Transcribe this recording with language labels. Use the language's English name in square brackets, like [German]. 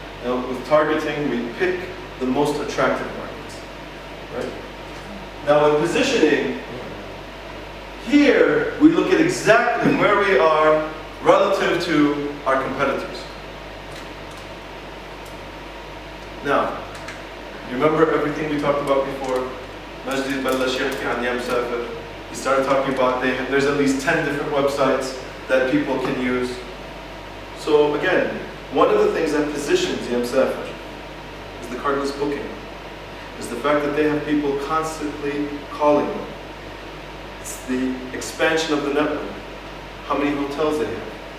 [English] Now with targeting, we pick the most attractive markets, right? Now with positioning, here we look at exactly where we are relative to our competitors. Now, you remember everything we talked about before? [Arabic] Majdi بلش يحكي عن يا مسافر. [English] He started talking about there's at least 10 different websites that people can use. So again, one of the things that positions Yam Safar is the cardless booking, is the fact that they have people constantly calling them. It's the expansion of the network, how many hotels they have.